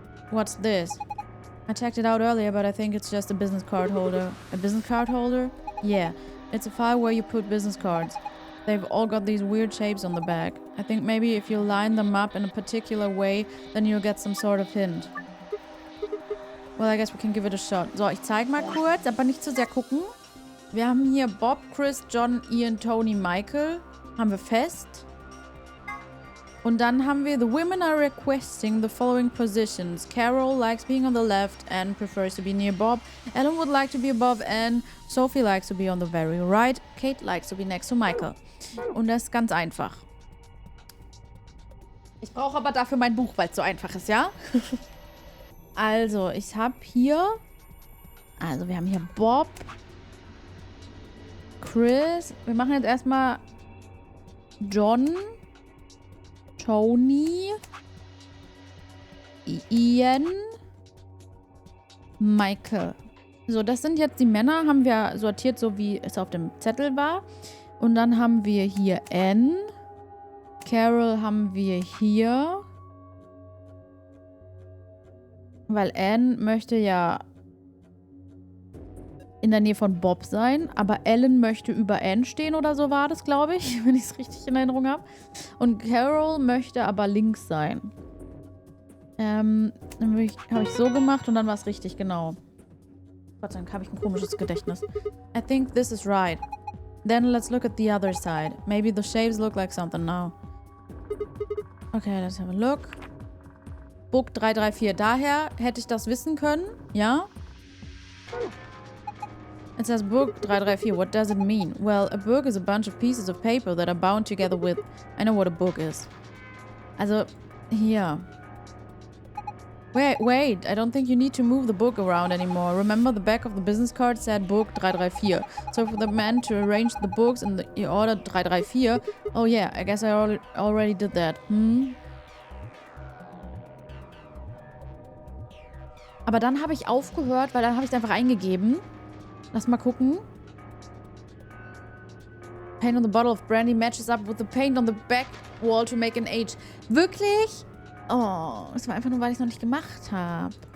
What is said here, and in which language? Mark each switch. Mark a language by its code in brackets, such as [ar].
[en] What's this? I checked it out earlier, but I think it's just a business card holder. A business card holder? Yeah. It's a file where you put business cards. They've all got these weird shapes on the back. I think maybe if you line them up in a particular way, then you'll get some sort of hint. Well, I guess we can give it a shot. [de] So, ich zeige mal kurz, aber nicht zu sehr gucken. Wir haben hier Bob, Chris, John, Ian, Tony, Michael. Haben wir fest. Und dann haben wir, [en] the women are requesting the following positions. Carol likes being on the left and prefers to be near Bob. Ellen would like to be above Anne. Sophie likes to be on the very right. Kate likes to be next to Michael. [de] Und das ist ganz einfach. Ich brauche aber dafür mein Buch, weil es so einfach ist, ja? Also, ich habe hier... Also, wir haben hier Bob, Chris. Wir machen jetzt erstmal John, Tony, Ian, Michael. So, das sind jetzt die Männer, haben wir sortiert, so wie es auf dem Zettel war. Und dann haben wir hier Anne. Carol haben wir hier. Weil Anne möchte ja in der Nähe von Bob sein, aber Ellen möchte über Anne stehen oder so war das, glaube ich, wenn ich es richtig in Erinnerung habe. Und Carol möchte aber links sein. Dann habe ich so gemacht und dann war es richtig, genau. Gott sei Dank habe ich ein komisches Gedächtnis. [en] I think this is right. Then let's look at the other side. Maybe the shapes look like something now. Okay, let's have a look. Book 334. [de] Daher hätte ich das wissen können. Ja. [en] It says book 334. What does it mean? Well, a book is a bunch of pieces of paper that are bound together with... I know what a book is. [de] Also, hier. [en] Wait. I don't think you need to move the book around anymore. Remember, the back of the business card said book 334. So for the man to arrange the books in the order 334... Oh yeah, I guess I already did that. [de] Aber dann habe ich aufgehört, weil dann habe ich es einfach eingegeben. Lass mal gucken. [en] Paint on the bottle of brandy matches up with the paint on the back wall to make an H. [de] Wirklich? Oh, das war einfach nur, weil ich es noch nicht gemacht habe.